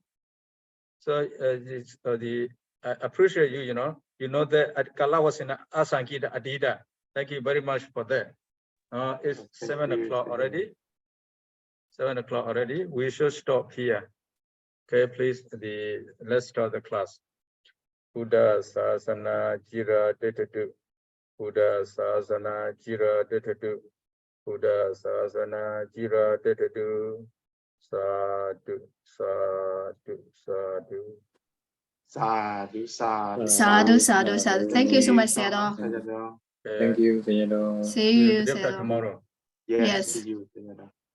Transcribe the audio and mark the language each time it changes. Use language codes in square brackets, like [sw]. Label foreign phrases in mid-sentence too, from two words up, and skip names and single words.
[en] So I appreciate you, you know that [pi] Kalavasena Asankita Adida. [en] Thank you very much for that. It's 7 o'clock already. 7 o'clock already. We should stop here. Okay, please. Let's start the class. [pi] Buddha Sasana Jira Detatu. Buddha Sasana Jira Detatu. Buddha Sasana Jira Detatu. Sadhu, sadhu, sadhu. Sadhu, sadhu. Sadhu, sadhu, sadhu. [en] Thank you so much, Sayadaw. Sayadaw. Thank you, Sayadaw. See you, Tomorrow. Yes. See you, Sayadaw.